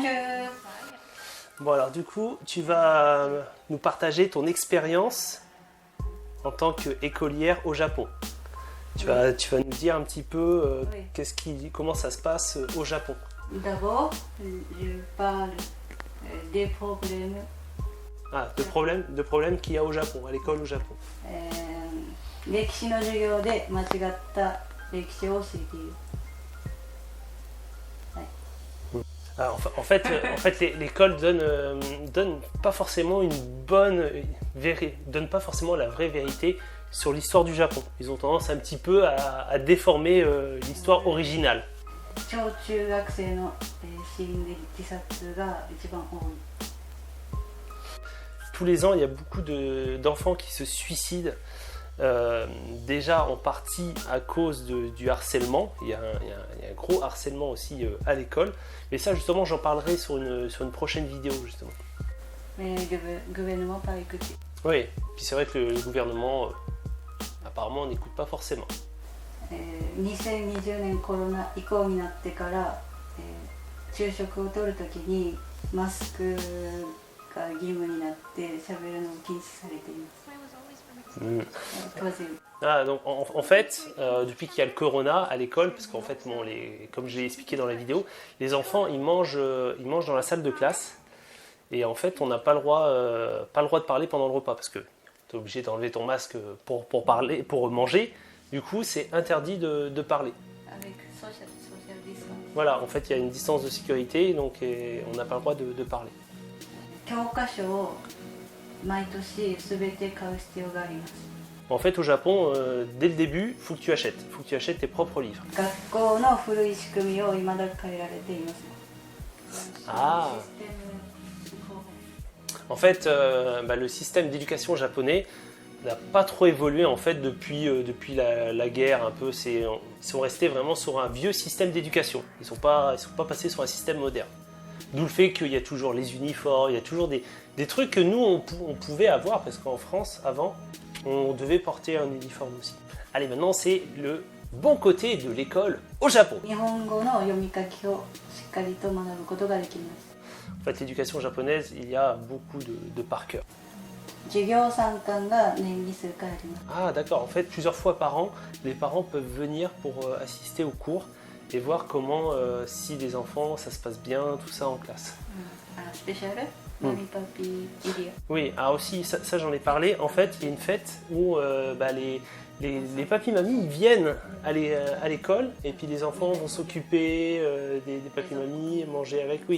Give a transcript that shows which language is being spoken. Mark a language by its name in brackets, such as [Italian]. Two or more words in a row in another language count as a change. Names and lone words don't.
[French] Bon alors du coup, tu vas nous partager ton expérience en tant qu'écolière au Japon. Tu vas nous dire un petit peu Oui. comment ça se passe au Japon. D'abord, je parle des problèmes. Ah, de problèmes qu'il y a au Japon, à l'école au Japon. [Japanese] 歴史の授業で間違った歴史を教えている。 [French] Ah, en fait, l'école donne pas forcément donne pas forcément la vraie vérité sur l'histoire du Japon. Ils ont tendance un petit peu à déformer l'histoire originale. [Japanese] 小中学生の心理自殺が一番多い。 [French] Tous les ans, il y a beaucoup d'enfants qui se suicident. Déjà en partie à cause du harcèlement, il y a un gros harcèlement aussi à l'école, mais ça justement j'en parlerai sur une prochaine vidéo justement. Mais le gouvernement pas écouté. Oui, puis c'est vrai que le gouvernement apparemment n'écoute pas forcément. [Japanese] 2020 年コロナ以降になってから、昼食をとるときにマスクが義務になって喋るのを禁止されています。 [French] Ah, donc en fait, depuis qu'il y a le corona à l'école, parce qu'en fait, bon, comme je l'ai expliqué dans la vidéo, les enfants ils mangent dans la salle de classe et en fait on n'a pas le droit de parler pendant le repas parce que tu es obligé d'enlever ton masque pour manger, du coup c'est interdit de parler. Avec [English] social distance. [French] Voilà, en fait il y a une distance de sécurité donc on n'a pas le droit de parler. [Japanese] 教科書を毎年すべて買う必要があります。 [French] En fait au Japon, dès le début, il faut que tu achètes tes propres livres. [Japanese] 学校の古い仕組みを未だ変えられています。 [French] Ah. En fait, le système d'éducation japonais n'a pas trop évolué en fait depuis la guerre un peu. Ils sont restés vraiment sur un vieux système d'éducation. Ils sont pas passés sur un système moderne. D'où le fait qu'il y a toujours les uniformes, il y a toujours des trucs que nous on pouvait avoir parce qu'en France avant on devait porter un uniforme aussi. Allez, maintenant c'est le bon côté de l'école au Japon. [Japanese] 日本語の読み書きをしっかりと学ぶことができます。 [French] En fait, l'éducation japonaise, il y a beaucoup de par cœur. [Japanese] 授業参観が年に数回あります。 [French] Ah d'accord, en fait plusieurs fois par an, les parents peuvent venir pour assister aux cours et voir comment, si les enfants, ça se passe bien, tout ça en classe. [Japanese] スペシャルマミパピエリア。 [French] Oui, ah aussi, ça j'en ai parlé, en fait il y a une fête où les papis mamies ils viennent à l'école et puis les enfants vont s'occuper des papis mamies, manger avec, oui.